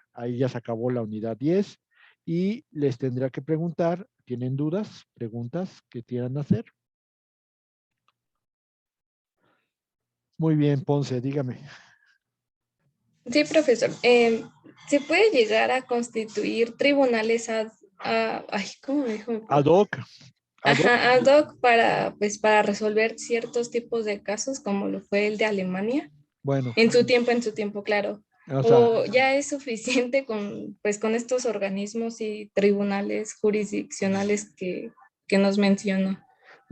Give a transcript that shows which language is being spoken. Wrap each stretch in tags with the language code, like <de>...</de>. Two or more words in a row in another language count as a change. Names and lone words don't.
<es>Ahí ya se acabó la unidad 10, y les tendría que preguntar: ¿tienen dudas, preguntas que quieran hacer? Muy bien, Ponce, dígame. Sí, profesor. ¿Se puede llegar a constituir tribunales ay, ¿cómo me dijo?</es> <la>Ad hoc, ad hoc.</la> <es>Ajá,</es> <la>ad hoc</la> <es>para, pues, para resolver ciertos tipos de casos, como lo fue el de Alemania? Bueno, En su tiempo, claro. o sea, ¿O ya es suficiente con, pues, con estos organismos y tribunales jurisdiccionales que nos mencionó?</es>